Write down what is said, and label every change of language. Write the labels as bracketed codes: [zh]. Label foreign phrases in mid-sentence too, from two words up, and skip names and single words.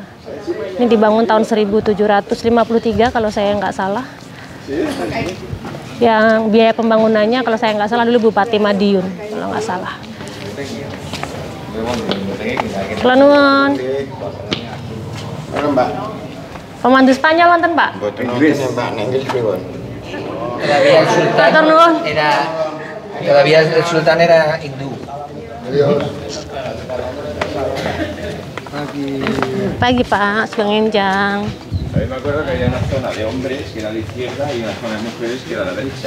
[id] Ini dibangun tahun 1753 kalau saya nggak salah. Yang biaya pembangunannya kalau saya nggak salah dulu Bupati Madiun kalau nggak salah. Kelanungan. Pemandu Spanyol wonten, Pak? [es] Todavía el sultán era hindú. [id] Pagi, [jv] Pak, Sugeng Enjang. [es] A mí me acuerdo que había una zona de hombres que era a la izquierda y una zona de mujeres que era a la derecha.